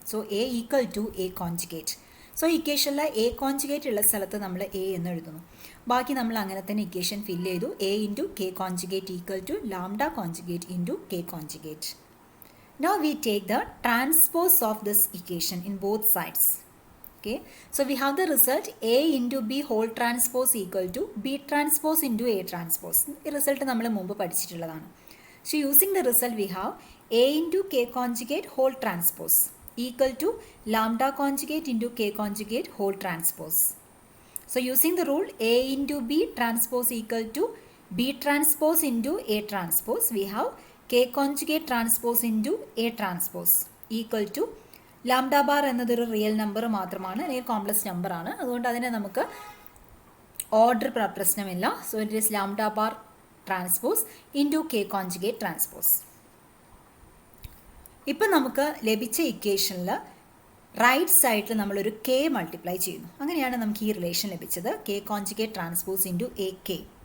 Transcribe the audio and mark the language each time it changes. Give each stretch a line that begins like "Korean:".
English: So A equal to A conjugate.
Malayalam: So ഇക്വേഷനിൽ A conjugate ഉള്ള സ്ഥലത്ത് നമ്മൾ എ എന്ന് എഴുതുന്നു. ബാക്കി നമ്മൾ അങ്ങനെ തന്നെ ഇക്വേഷൻ ഫില്ല് ചെയ്തു. A into K conjugate equal to lambda conjugate into K conjugate.
English: Now we take the transpose of this equation in both sides. Okay, so we have the result A into B whole transpose equal to B transpose into A transpose.
Malayalam: ഈ result നമ്മൾ മുമ്പ് പഠിച്ചിട്ടുള്ളതാണ്.
English: So using the result we have A into K conjugate whole transpose equal to lambda conjugate into K conjugate whole transpose. So using the rule A into B transpose equal to B transpose into A transpose, we have K conjugate transpose into A transpose equal to
Malayalam: lambda bar എന്നതൊരു real number മാത്രമാണ്, അല്ലെങ്കിൽ complex number ആണ്. അതുകൊണ്ട് അതിനെ നമുക്ക് order പ്രശ്നമില്ല.
English: So it is lambda bar transpose into K conjugate transpose.
Malayalam: ഇപ്പം നമുക്ക് ലഭിച്ച ഇക്വേഷനിൽ റൈറ്റ് സൈഡിൽ നമ്മളൊരു കെ മൾട്ടിപ്ലൈ ചെയ്യുന്നു. അങ്ങനെയാണ് നമുക്ക് ഈ റിലേഷൻ ലഭിച്ചത്. K conjugate transpose into A K.